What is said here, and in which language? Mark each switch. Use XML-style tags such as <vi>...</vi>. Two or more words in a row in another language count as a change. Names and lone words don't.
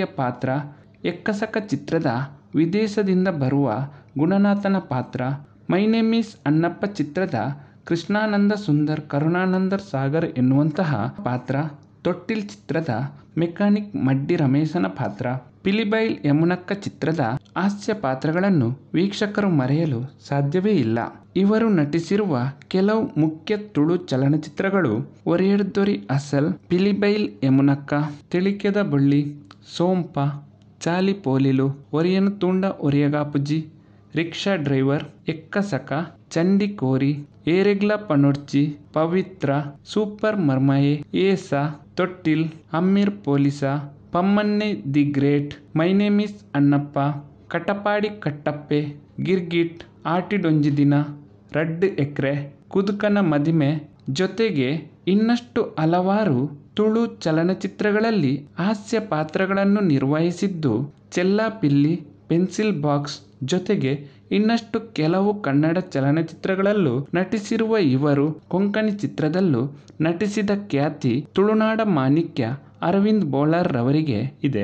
<kn>ಪಾತ್ರ, ಎಕ್ಕಸಕ ಚಿತ್ರದ ವಿದೇಶದಿಂದ ಬರುವ ಗುಣನಾಥನ ಪಾತ್ರ, ಮೈ ನೇಮ್ ಈಸ್ ಅಣ್ಣಪ್ಪ ಚಿತ್ರದ ಕೃಷ್ಣಾನಂದ ಸುಂದರ್ ಕರುಣಾನಂದ ಸಾಗರ್ ಎನ್ನುವಂತಹ ಪಾತ್ರ, ತೊಟ್ಟಿಲ್ ಚಿತ್ರದ ಮೆಕ್ಯಾನಿಕ್ ಮಡ್ಡಿ ರಮೇಶನ ಪಾತ್ರ, ಪಿಲಿಬೈಲ್ ಯಮುನಕ್ಕ ಚಿತ್ರದ ಹಾಸ್ಯ ಪಾತ್ರಗಳನ್ನು ವೀಕ್ಷಕರು ಮರೆಯಲು ಸಾಧ್ಯವೇ ಇಲ್ಲ. ಇವರು ನಟಿಸಿರುವ ಕೆಲವು ಮುಖ್ಯ ತುಳು ಚಲನಚಿತ್ರಗಳು ಒರಿಯಡ್ದೊರಿ ಅಸಲ್, ಪಿಲಿಬೈಲ್ ಯಮುನಕ್ಕ, ತಿಳಿಕೆದ ಬೊಳ್ಳಿ, ಸೋಂಪ, ಚಾಲಿಪೋಲಿಲು, ಒರಿಯನ ತೂಂಡ ಒರಿಯಗಾಪುಜಿ, ರಿಕ್ಷಾ ಡ್ರೈವರ್, ಎಕ್ಕಸಕ, ಚಂಡಿ ಕೋರಿ, ಏರೆಗ್ಲ ಪನೊಡ್ಚಿ, ಪವಿತ್ರ, ಸೂಪರ್ ಮರ್ಮಯೆ, ಏಸ, ತೊಟ್ಟಿಲ್, ಅಮ್ಮೀರ್ ಪೊಲೀಸ, ಪಮ್ಮನ್ನೆ ದಿ ಗ್ರೇಟ್, ಮೈ ನೇಮ್ ಈಸ್ ಅಣ್ಣಪ್ಪ, ಕಟಪಾಡಿ ಕಟ್ಟಪ್ಪೆ, ಗಿರ್ಗಿಟ್, ಆಟಿಡೊಂಜಿ ದಿನ, ರಡ್ಡ್ ಎಕ್ರೆ, ಕುದುಕನ ಮದಿಮೆ ಜೊತೆಗೆ ಇನ್ನಷ್ಟು ಹಲವಾರು ತುಳು ಚಲನಚಿತ್ರಗಳಲ್ಲಿ ಹಾಸ್ಯ ಪಾತ್ರಗಳನ್ನು ನಿರ್ವಹಿಸಿದ್ದು ಚೆಲ್ಲಾಪಿಲ್ಲಿ, ಪೆನ್ಸಿಲ್ ಬಾಕ್ಸ್ ಜೊತೆಗೆ ಇನ್ನಷ್ಟು ಕೆಲವು ಕನ್ನಡ ಚಲನಚಿತ್ರಗಳಲ್ಲೂ ನಟಿಸಿರುವ ಇವರು ಕೊಂಕಣಿ ಚಿತ್ರದಲ್ಲೂ ನಟಿಸಿದ ಖ್ಯಾತಿ ತುಳುನಾಡ ಮಾಣಿಕ್ಯ ಅರವಿಂದ್ ಬೋಳಾರ್ ರವರಿಗೆ ಇದೆ.</kn>